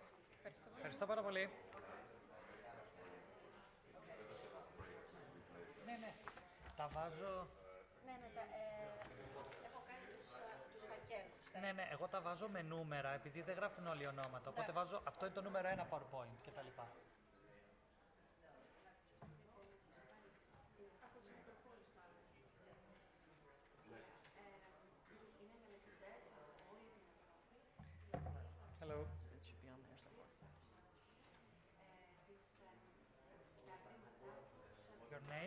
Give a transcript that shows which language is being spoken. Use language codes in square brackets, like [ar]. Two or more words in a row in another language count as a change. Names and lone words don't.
[el] Ευχαριστώ πάρα πολύ. Ναι. Τα βάζω... Ναι, έχω κάνει τους φακέλους. Ναι, εγώ τα βάζω με νούμερα, επειδή δεν γράφουν όλοι ονόματα. Οπότε βάζω, αυτό είναι το νούμερο 1 PowerPoint κτλ. [en] Hello. It should be on there somewhere. Your name?